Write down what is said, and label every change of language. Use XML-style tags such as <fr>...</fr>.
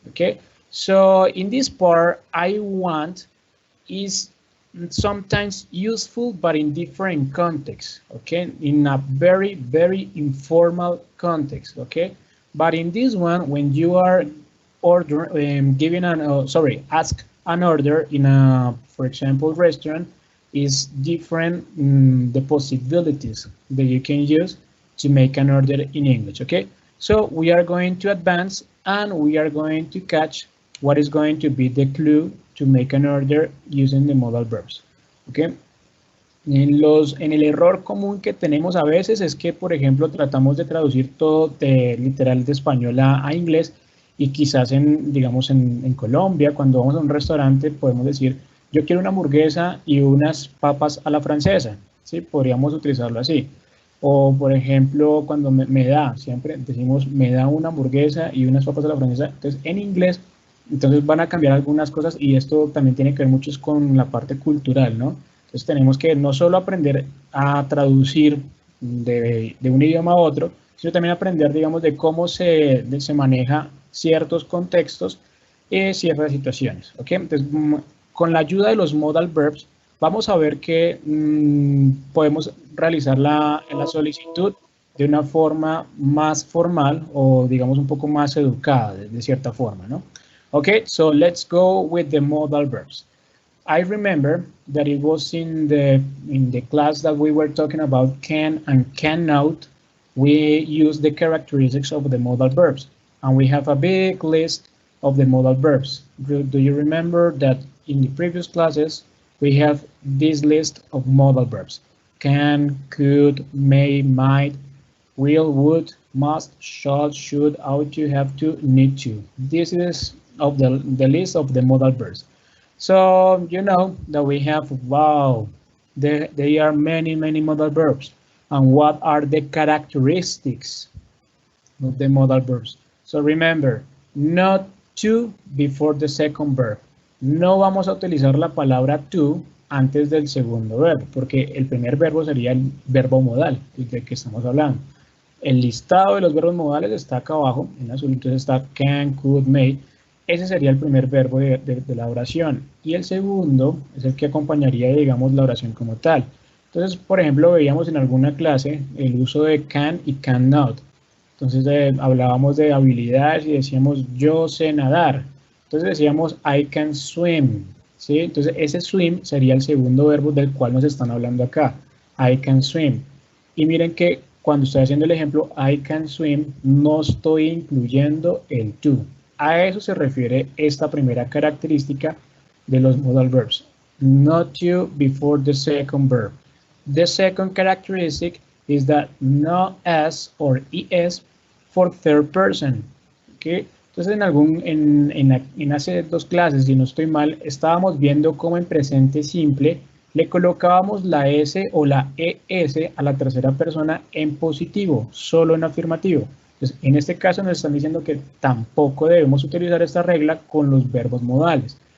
<en>Okay, so in this part, I want is sometimes useful, but in different contexts, okay, in a very, very informal context, okay, but in this one, when you are ask an order in a, for example, restaurant, is different the possibilities that you can use to make an order in English, okay. So we are going to advance and we are going to catch what is going to be the clue to make an order using the modal verbs. Okay.</en> <es>En el error común que tenemos a veces es que, por ejemplo, tratamos de traducir todo literal de español a inglés, y quizás digamos en Colombia, cuando vamos a un restaurante, podemos decir, yo quiero una hamburguesa y unas papas a la francesa, ¿sí? Podríamos utilizarlo así. O, por ejemplo, cuando siempre decimos, me da una hamburguesa y unas papas a la francesa. Entonces, en inglés, entonces van a cambiar algunas cosas, y esto también tiene que ver mucho con la parte cultural, ¿no? Entonces tenemos que no solo aprender a traducir de un idioma a otro, sino también aprender, digamos, de cómo se maneja ciertos contextos y ciertas situaciones, ¿ok? Entonces, con la ayuda de los modal verbs, vamos a ver que podemos realizar la solicitud de una forma más formal, o digamos un poco más educada, de cierta forma, ¿no?</es> <en>Okay, so let's go with the modal verbs. I remember that it was in the class that we were talking about can and cannot. We use the characteristics of the modal verbs, and we have a big list of the modal verbs. Do you remember that in the previous classes we have this list of modal verbs? Can, could, may, might, will, would, must, shall, should, ought to, have to, need to. This is of the list of the modal verbs. So you know that we have, wow, there are many modal verbs. And what are the characteristics of the modal verbs? So remember, not to before the second verb.</en> <es>No vamos a utilizar la palabra to antes del segundo verbo, porque el primer verbo sería el verbo modal, del que estamos hablando. El listado de los verbos modales está acá abajo, en azul, entonces está can, could, may. ese sería el primer verbo de la oración. Y el segundo es el que acompañaría, digamos, la oración como tal. Entonces, por ejemplo, veíamos en alguna clase el uso de can y cannot. Entonces, hablábamos de habilidades y decíamos, yo sé nadar. Entonces decíamos,</es> <en>I can swim.</en> <es>¿Sí? Entonces, ese swim sería el segundo verbo del cual nos están hablando acá. I can swim. Y miren que cuando estoy haciendo el ejemplo,</es> <en>I can swim,</en> <es>no estoy incluyendo el to. A eso se refiere esta primera característica de los modal verbs.</es> <en>Not to before the second verb. The second characteristic is that no s or es for third person. ¿Okay?</en> <es>Entonces en hace dos clases, si no estoy mal, estábamos viendo cómo en presente simple le colocábamos la S o la ES a la tercera persona en positivo, solo en afirmativo. Entonces, en este caso nos están diciendo que tampoco debemos utilizar esta regla con los verbos modales.</es>